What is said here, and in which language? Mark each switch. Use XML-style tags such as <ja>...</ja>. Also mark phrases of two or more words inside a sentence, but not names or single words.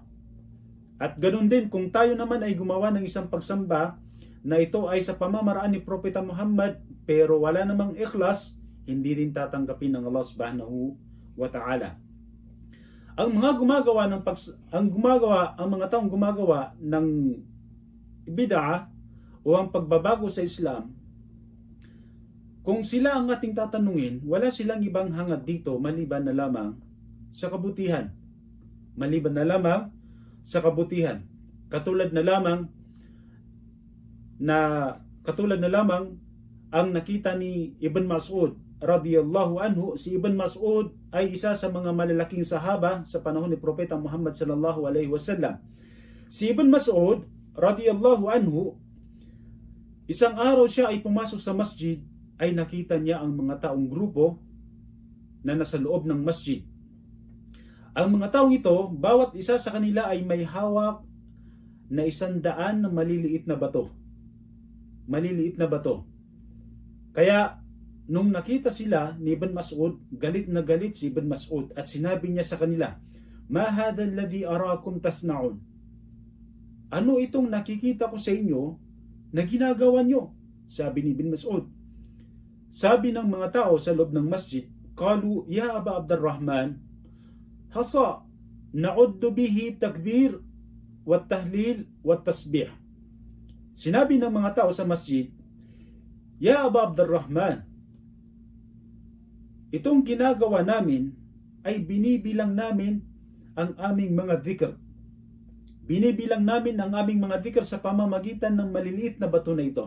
<tl>At ganoon din kung tayo naman ay gumawa ng isang pagsamba na ito ay sa pamamaraan ni Propeta Muhammad pero wala namang ikhlas, hindi rin tatanggapin ng Allah</tl> <ar>سبحانه وتعالى.</ar> <tl>Ang mga taong gumagawa ng bid'ah o ang pagbabago sa Islam, kung sila ang ating tatanungin, wala silang ibang hangad dito maliban na lamang sa kabutihan. Maliban na lamang sa kabutihan. Katulad na lamang ang nakita ni Ibn Mas'ud</tl> <ar>رضي الله عنه.</ar> <tl>Si Ibn Mas'ud ay isa sa mga malalaking sahaba sa panahon ni Propeta Muhammad</tl> <ar>صلى الله عليه وسلم.</ar> <tl>Si Ibn Mas'ud</tl> <ar>رضي الله عنه,</ar> <tl>isang araw siya ay pumasok sa masjid, ay nakita niya ang mga taong grupo na nasa loob ng masjid. Ang mga taong ito, bawat isa sa kanila ay may hawak na 100 na maliliit na bato. Maliliit na bato. Kaya nung nakita sila ni Ibn Mas'ud, galit na galit si Ibn Mas'ud at sinabi niya sa kanila,</tl> <ar>"ما هذا الذي أراكم تصنعون?"</ar> <tl>Ano itong nakikita ko sa inyo na ginagawa nyo? Sabi ni Ibn Mas'ud. Sabi ng mga tao sa loob ng masjid,</tl> <ar>"قالوا يا أبا عبد الرحمن حصى نعد به التكبير والتهليل والتسبيح."</ar> <tl>Sinabi ng mga tao sa masjid,</tl> <ar>"يا أبا عبد الرحمن,</ar> <tl>itong ginagawa namin ay binibilang namin ang aming mga dhikr. Binibilang namin ang aming mga dhikr sa pamamagitan ng maliliit na bato na ito."</tl>